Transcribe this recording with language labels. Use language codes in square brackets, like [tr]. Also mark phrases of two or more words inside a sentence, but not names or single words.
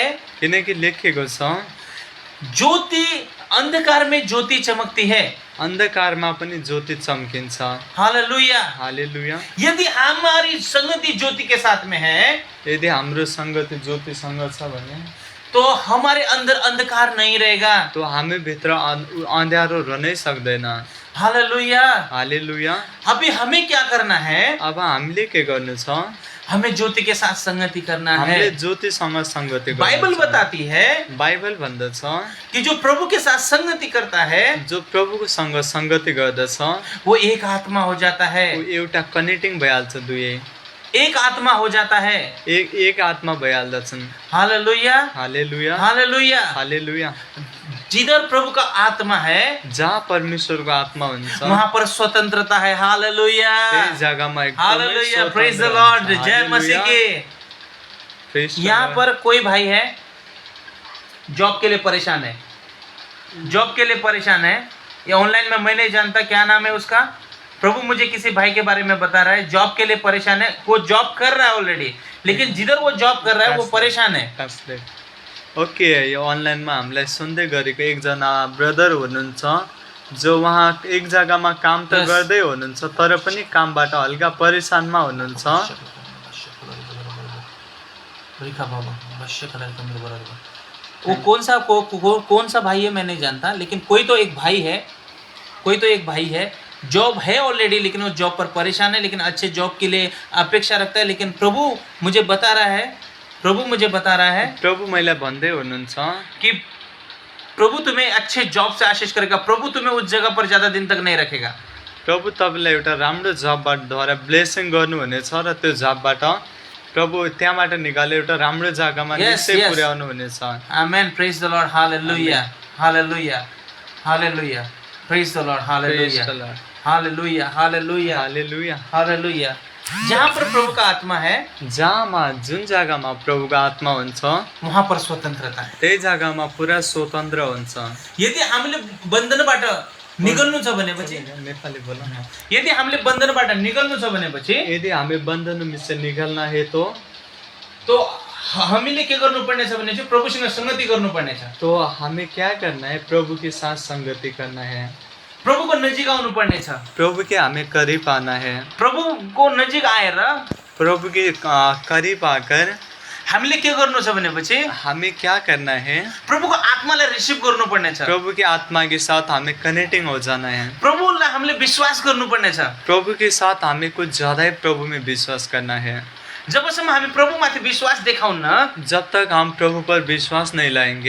[ne] किनकि लेखेको छ [hi] ज्योति अंधकार में ज्योति चमकती है। [ne] अन्धकारमा पनि ज्योति चम्किन्छ। हालेलुया। हालेलुया। [hi] यदि हमारी संगति ज्योति के साथ में है [ne] यदि हाम्रो सङ्गति ज्योतिसँग छ भने [hi] तो हमारे अंदर अंधकार नहीं रहेगा। [ne] तो हामी भित्र अँध्यारो रहनै सक्दैन। हालेलुया। हालेलुया। [hi] अभी हमें क्या करना है? [ne] अब हामीले के गर्नु छ? [hi] हमें ज्योति के साथ संगति करना है। [ne] हामीले ज्योतिसँग संगति गर्नु छ। [hi] बाइबल बताती है [ne] बाइबल भन्दछ [hi] कि जो प्रभु के साथ संगति करता है [ne] जो प्रभुको सँग संगति गर्दछ [hi] वो एक आत्मा हो जाता है। [ne] ऊ एउटा कनेक्टिङ भइहाल्छ, दुवै [hi] एक आत्मा हो जाता है। [ne] एक आत्मा भइहाल्दछन्। हालेलुया। हालेलुया। हालेलुया। हालेलुया। [hi] जिधर प्रभु का आत्मा है [ne] जहाँ परमेश्वरको आत्मा हुन्छ [hi] वहाँ पर स्वतंत्रता है। हालेलुया। [ne] त्यही जग्गामा एकदमै [hi] हालेलुया। [en] Praise the Lord. [hi] जय मसीह की। यहाँ पर कोई भाई है जॉब के लिए परेशान है, जॉब के लिए परेशान है। ये ऑनलाइन में मैं नहीं जानता क्या नाम है उसका, प्रभु मुझे किसी भाई के बारे में बता रहा है, जॉब के लिए परेशान है। वो जॉब कर रहा है ऑलरेडी, लेकिन जिधर वो जॉब कर रहा है वो परेशान है। ओके, [ne] यो अनलाइनमा हामीलाई सुन्दै गरेको एकजना ब्रदर हुनुहुन्छ जो उहाँ एक जग्गामा काम त गर्दै हुनुहुन्छ तर पनि कामबाट हल्का परेशानमा हुनुहुन्छ। [hi] वो कौन सा भाई है मैं नहीं जानता, लेकिन कोई तो एक भाई है जॉब है ऑलरेडी, लेकिन वो जॉब पर परेशान है, लेकिन अच्छे जॉब के लिए अपेक्षा रखता है। लेकिन प्रभु मुझे बता रहा है [ne] प्रभु मैले भन्दै हुनुहुन्छ [hi] कि प्रभु तुम्हें अच्छे जॉब से आशीष करेगा, प्रभु तुम्हें उस जगह पर ज्यादा दिन तक नहीं रखेगा। [ne] प्रभु तपाईँलाई एउटा राम्रो जबबाट द्वारा ब्लेसिङ गर्नुहुनेछ र त्यो जबबाट प्रभु त्यहाँबाट निकालेर एउटा राम्रो जग्गामा निश्चय पुर्याउनु हुनेछ। आमेन। [en] Praise the Lord. [ne] हालेलुया। हालेलुया। हालेलुया। [en] Praise the Lord. [ne] हालेलुया। हालेलुया। हालेलुया। हालेलुया। हालेलुया। [hi] जहाँ पर प्रभु का आत्मा है, [ne] जहाँमा जुन जग्गामा प्रभुको आत्मा हुन्छ [hi] वहाँ पर स्वतन्त्रता है। [ne] त्यही जग्गामा पुरा स्वतन्त्र हुन्छ। यदि हामीले बन्धनबाट निकल्नु छ भनेपछि नेपाली बोल न। यदि हामीले बन्धनबाट निकल्नु छ भनेपछि [hi] यदि हामी बन्धन से निकल्न है [ne] तो हामीले के गर्नुपर्ने छ भने चाहिँ प्रभुसँग संगति गर्नुपर्ने छ। [hi] तो हमें क्या करना है? प्रभु के साथ संगति करना है। [ne] प्रभु को नजिक आउनु पर्ने छ। [hi] प्रभु के हमें करीब आना है। [ne] प्रभु को नजिक आएर [hi] प्रभु के करीब आकर [ne] हामीले के गर्नु छ भनेपछि [hi] हमें क्या करना है? [ne] प्रभुको आत्मालाई रिसिभ गर्नुपर्ने छ। [hi] प्रभु के आत्मा के साथ हमें कनेक्टिंग हो जाना है। [ne] प्रभुलाई हामीले विश्वास गर्नुपर्ने छ। [hi] प्रभु के साथ हमें कुछ ज्यादा ही प्रभु में विश्वास करना है। [ne] जबसम्म हामी प्रभुमाथि विश्वास देखाउन्न, [hi] जब तक हम प्रभु पर विश्वास नहीं लाएंगे